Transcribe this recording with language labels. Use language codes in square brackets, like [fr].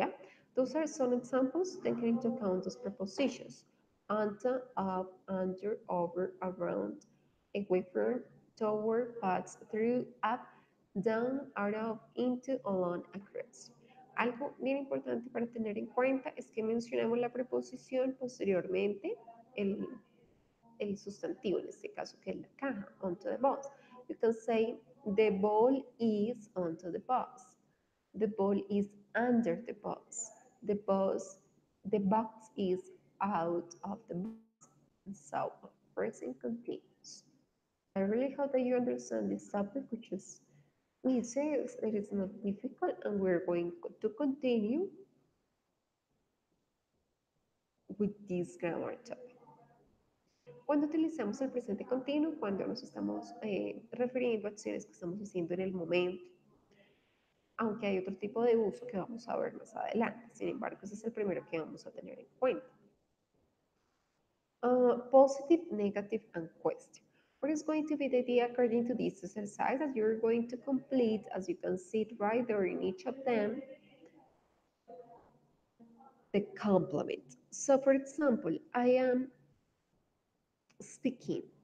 [en] Yeah, those are some examples taking into account those prepositions: onto, up, under, over, around, away from, toward, past, through, up, down, out of, into, along, across. [es] Algo bien importante para tener en cuenta es que mencionamos la preposición posteriormente, el sustantivo, en este caso que es la caja, [en] onto the bus. You can say, the ball is onto the bus. The ball is under the bus. The box is out of the box. And so on. Present continuous. I really hope that you understand this topic, which is easy, it is not difficult, and we're going to continue with this grammar topic. [es] Cuando utilizamos el presente continuo, cuando nos estamos refiriendo a acciones que estamos haciendo en el momento, aunque hay otro tipo de uso que vamos a ver más adelante. Sin embargo, ese es el primero que vamos a tener en cuenta. [en] Positive, negative, and question. What is going to be the idea according to this exercise that you're going to complete, as you can see it right there in each of them, the complement. So, for example, I am speaking.